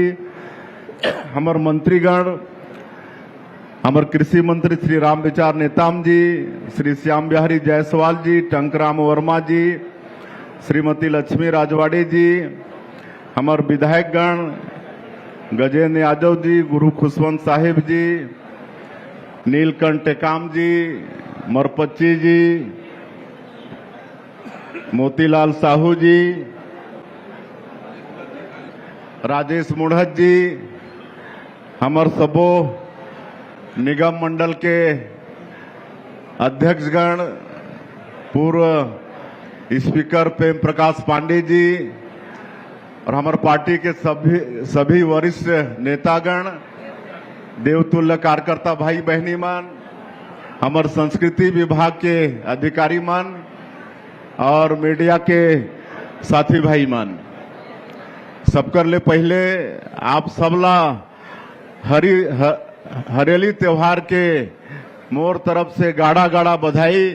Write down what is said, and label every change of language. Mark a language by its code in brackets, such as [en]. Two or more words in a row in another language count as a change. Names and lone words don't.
[hne] हमार मंत्रीगण, हमार कृषि मंत्री श्री राम विचार नेताम जी, श्री श्याम बिहारी जायसवाल जी, टंकराम वर्मा जी, श्रीमती लक्ष्मी राजवाड़ी जी, हमार विधायकगण गजेंद्र यादव जी, गुरु खुशवंत साहिब जी, नीलकंठ टेकाम जी, मरपच्ची जी, मोतीलाल साहू जी, राजेश मुढ़त जी, हमार सबो निगम मंडल के अध्यक्षगण, पूर्व स्पीकर प्रेम प्रकाश पांडे जी और हमारे पार्टी के सभी वरिष्ठ नेतागण, देवतुल्य कार्यकर्ता भाई बहनी मन, हमारे संस्कृति विभाग के अधिकारी मन और मीडिया के साथी भाई मन, सबकर ले पहले आप सबला हरेली त्योहार के मोर तरफ से गाड़ा गाड़ा बधाई।